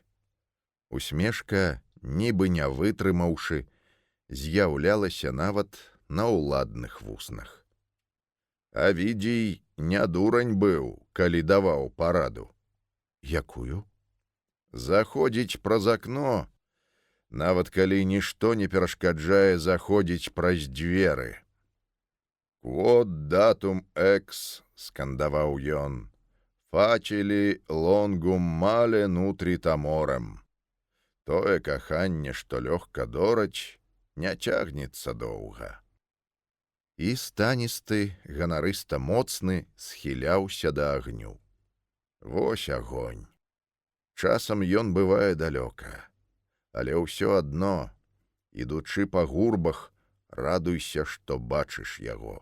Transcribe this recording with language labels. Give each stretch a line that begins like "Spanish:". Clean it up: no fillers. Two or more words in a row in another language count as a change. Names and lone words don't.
Belarusian: Усмешка, нібы не вытрымаўшы, з'яўлялася нават на ўладных вуснах. Авідзій не дурань быў, калі даваў параду. Якую? Заходзіць праз акно, нават калі нішто не перашкаджае заходзіць праз дзверы.
Latin: «Quod datum ex»,
Belarusian: скандаваў ён,
Latin: «facili longum male nutrit amorem».
Belarusian: Тое каханне, што лёгка дораць, не цягнецца доўга. І станісты, ганарыста моцны схіляўся да агню. Вось агонь. Часам ён бывае далёка, але ўсё адно, ідучы па гурбах, радуйся, што бачыш яго.